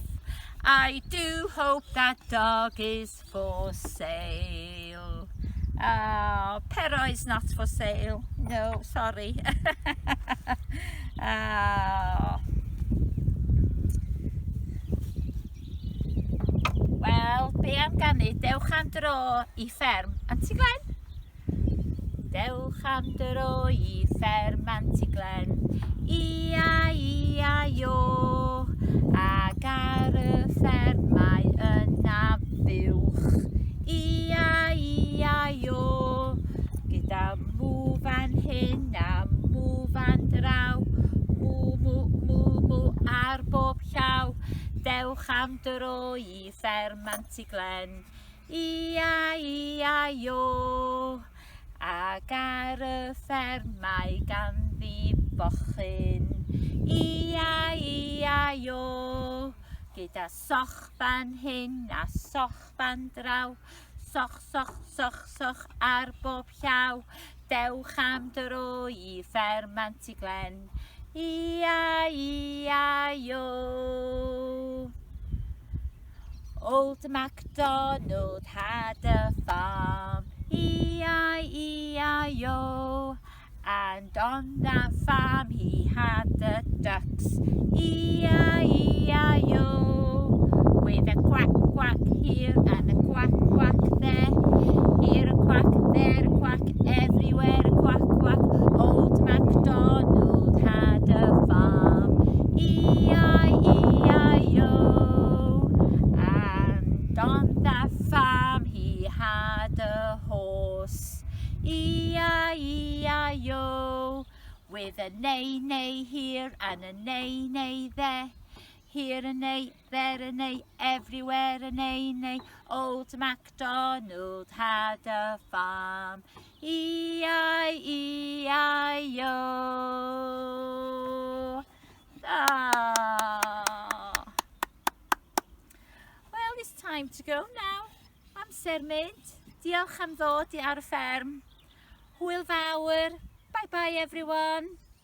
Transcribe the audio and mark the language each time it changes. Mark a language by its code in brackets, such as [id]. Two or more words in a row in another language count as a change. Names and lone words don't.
[en] I do hope that dog is for sale. Oh, Pero is not for sale. No, sorry. [cy] Well, Be am ganu? Dewch am dro I fferm Antiglen. Dewch am dro I fferm Antiglen. Ia-ia-io. Ag ar y ffermau yna buwch. Ia-ia-io. Gyda mw fan hyn a mw fan draw. Mw ar bob llaw. Dewch am dro I fferm Antiglen. Ia-ia-io. Ag ar y ffermau ganddi bochyn. Ia-ia-io. Gyda soch fan hyn a soch fan draw. Soch, soch, soch, soch ar bob llaw. Dewch am dro I fferm Antiglen. Ia-ia-io. [en] Old MacDonald had a farm. E-I-E-I-O. And on that farm he had the ducks. E-I-E-I-O. With a quack quack here and a quack quack there. Here a quack, there a quack, everywhere a quack quack. Old MacDonald had a farm. E-I-E-I-O. And on that farm he had a horse. E-I-E-I-O. With a neigh-neigh here and a neigh-neigh there. Here a neigh, there a neigh, everywhere a neigh-neigh. Old MacDonald had a farm. E-I-E-I-O. Well, it's time to go now. [cy] Amser mynd. Diolch am ddod I ar y fferm. Hwyl fawr. [en] Bye bye everyone.